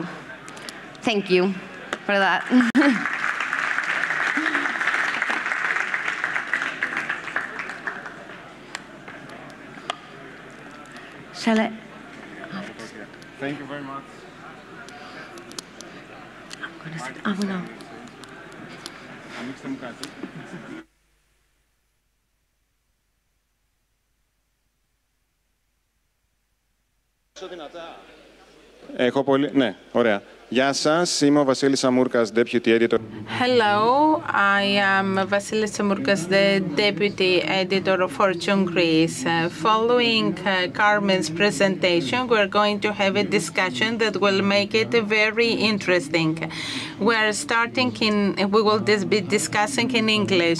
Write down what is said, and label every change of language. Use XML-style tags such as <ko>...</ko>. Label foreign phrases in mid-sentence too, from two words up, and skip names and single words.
<en>Thank you for that. Shall I? Thank you very much. I'm gonna.</en> <el>Ανοίξτε μου κάτι. Έχω πολύ... Ναι, ωραία. Γεια σας, είμαι ο Βασίλης Αμούρκας,</el> <en>Deputy Editor. Hello, I am Vasilis Tsamourkas, the Deputy Editor of Fortune Greece. Following Carmen's presentation, we're going to have a discussion that will make it very interesting. We're starting we will be discussing in English.</en>